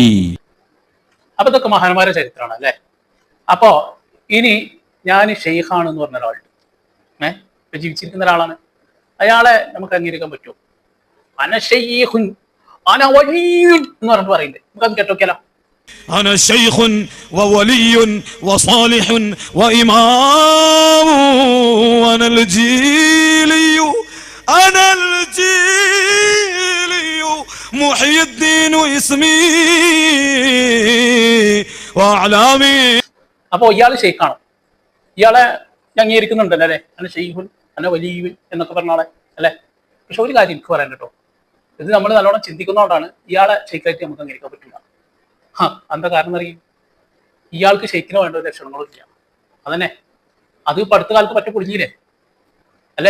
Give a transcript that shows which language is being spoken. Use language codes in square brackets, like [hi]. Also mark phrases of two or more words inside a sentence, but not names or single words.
[ml] അപ്പൊ ഇതൊക്കെ മഹാന്മാരുടെ ചരിത്രമാണ് അല്ലെ. അപ്പോ ഇനി ഞാൻ ഷെയ്ഖാണെന്ന് പറഞ്ഞ ഒരാളുണ്ട്, ഇപ്പൊ ജീവിച്ചിരിക്കുന്ന ഒരാളാണ്. അയാളെ നമുക്ക് അംഗീകരിക്കാൻ പറ്റുമോ? [ar] أنا شيخٌ أنا وليٌّ [ml] എന്ന് പറഞ്ഞിട്ട് പറയുന്നുണ്ട്. നമുക്കത് കേട്ടോക്കിയാലോ? [ar] أنا شيخ وولي وصالح وإمام وأنا الجيلي أنا الجيلي محي الدين اسمي وأعلامي. [ml] അപ്പോ ഇയാള് ഷെയ്ഖാണ്, ഇയാളെ അംഗീകരിക്കുന്നുണ്ടല്ലോ അല്ലെ. [ar] أنا شيخٌ أنا وليٌّ [ml] എന്നൊക്കെ പറഞ്ഞ ആളെ അല്ലെ. പക്ഷെ ഒരു കാര്യം എനിക്ക് പറയാൻ കേട്ടോ, ഇത് നമ്മൾ നല്ലോണം ചിന്തിക്കുന്നതുകൊണ്ടാണ് ഇയാളെ ഷെയ്ഖായിട്ട് നമുക്ക് അംഗീകരിക്കാൻ പറ്റില്ല. എന്താ കാരണം അറിയും? ഇയാൾക്ക് ഷെയ്ഖിന് വേണ്ട ഒരു ലക്ഷണങ്ങളും ഇല്ല. അതന്നെ അത് ഇപ്പൊ അടുത്ത കാലത്ത് പറ്റ പൊളിഞ്ഞില്ലേ അല്ലെ.